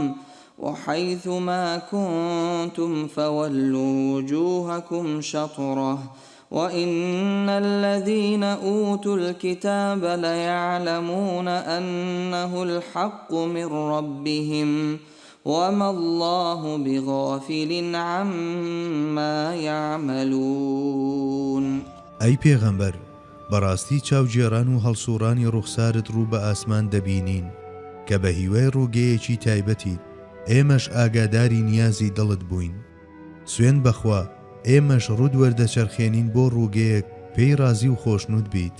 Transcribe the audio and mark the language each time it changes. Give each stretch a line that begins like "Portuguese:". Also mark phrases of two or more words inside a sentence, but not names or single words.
Arabic: وحيث ما كنتم فولوا وجوهكم شطره وإن الذين أوتوا الكتاب ليعلمون أنه الحق من ربهم وما الله بغافل عما يعملون.
Central Kurdish: أي پیغمبر بەڕاستی چاوجێران و هەڵسوڕانی ڕوخسارت ڕوو بە ئاسمان دەبینین کە بە هیوای ڕووگەیەکی تایبەتی ئێمەش ئاگاداری نیازی دڵت بووین. سوێن بەخوا ئێمەش ڕوود وەردەچەرخێنین بۆ ڕووگەیەک پێی رازی و خۆشنود بیت.